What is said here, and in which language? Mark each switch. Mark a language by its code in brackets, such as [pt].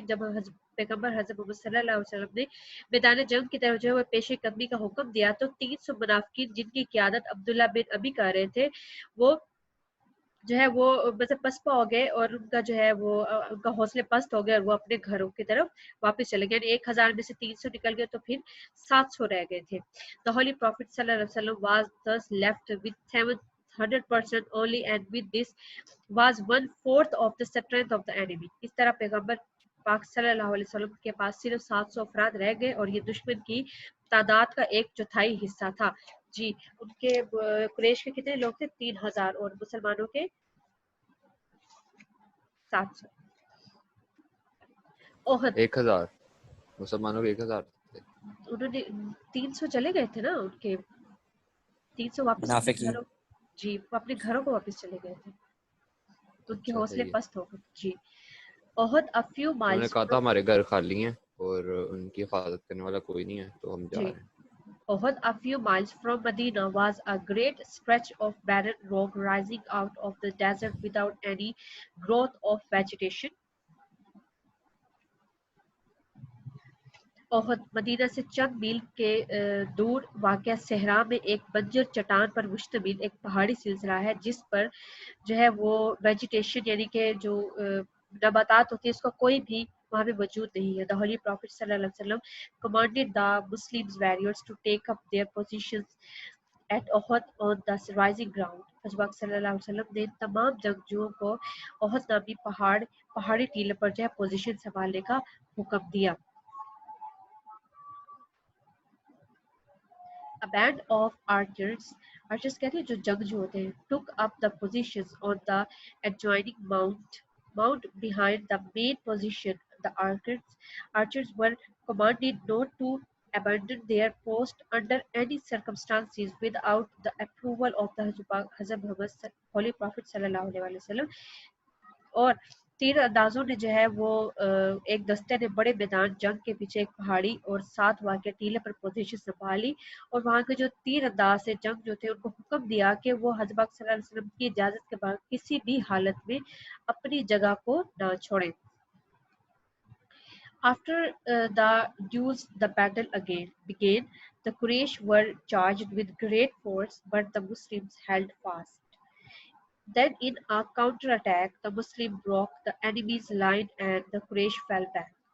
[ur] جب پیغمبر حضرت محمد صلی اللہ علیہ وسلم نے میدان جنگ کی طرف جو ہے وہ پیش قدمی کا حکم دیا تو 300 منافقین جن کی قیادت عبداللہ بن ابی کر رہے تھے وہ جو ہے وہ مطلب پسپا ہو گئے اور ان کا جو ہے وہ ان کا حوصلے پست ہو گئے اور وہ اپنے گھروں کی طرف واپس چلے گئے. یعنی 1,000 میں سے 300 نکل گئے تو پھر 700 رہ گئے تھے. [en] The Holy Prophet صلی اللہ علیہ وسلم was thus left with 700% only and with this was 1/4 of the strength of the enemy. [ur] اس طرح پیغمبر پاک صلی اللہ علیہ وسلم کے پاس صرف 700 افراد رہ گئے اور یہ دشمن کی تعداد کا 1/4 حصہ تھا. جی ان کے قریش کے کتنے لوگ تھے؟ 3,000 اور مسلمانوں کے 700. 1,000 مسلمانوں کے 1,000 انہوں نے 300 چلے گئے تھے نا، ان کے 300 واپس جی وہ اپنے گھروں کو واپس چلے گئے تھے تو ان کے حوصلے پست ہو گئے. [en] جی Uhud a few miles، [ur] انہوں نے کہا تھا ہمارے گھر خالی ہیں اور ان کی حفاظت کرنے والا کوئی نہیں ہے تو ہم جا رہے ہیں. [en] Uhud, a few miles from Medina, was a great stretch of barren rock rising out of the desert without any growth of vegetation. [ur] احد مدینہ سے چند میل کے دور واقع صحرا میں ایک بنجر چٹان پر مشتمل ایک پہاڑی سلسلہ ہے جس پر جو ہے وہ ویجیٹیشن یعنی کہ جو نباتات ہوتی ہے اس کا کوئی بھی وہاں پہ موجود نہیں ہے. [en] The Holy Prophet صلی اللہ علیہ وسلم commanded the Muslims warriors to take up their positions at Uhud on the rising ground. [ur] حضرت صلی اللہ علیہ وسلم نے تمام جنگجوؤں کو احد نامی پہاڑی ٹیلے پر جو ہے پوزیشن سنبھالنے کا حکم دیا. [en] A band of archers [ur] کہتے ہیں جو جنگجو ہوتے ہیں [en] took up the positions on the adjoining mount behind the main position. The archers were commanded not to abandon their post under any circumstances without the approval of the Hazrat Muhammad Holy Prophet صلی اللہ علیہ وسلم. [ur] اور تیر اندازوں نے جو ہے وہ ایک دستے نے بڑے میدان جنگ کے پیچھے ایک پہاڑی اور 7 واقع ٹیلے پر پوزیشن سنبھالی اور وہاں کے جو تیر انداز سے جنگ جو تھے ان کو حکم دیا کہ وہ حضرت پاک صلی اللہ علیہ وسلم کی اجازت کے بعد کسی بھی حالت میں اپنی جگہ کو نہ چھوڑیں. [en] After the duels, the battle again began. The Quraysh were charged with great force, but the Muslims held fast. Then in a counterattack, the Muslim broke the enemy's line and the Quraysh fell back.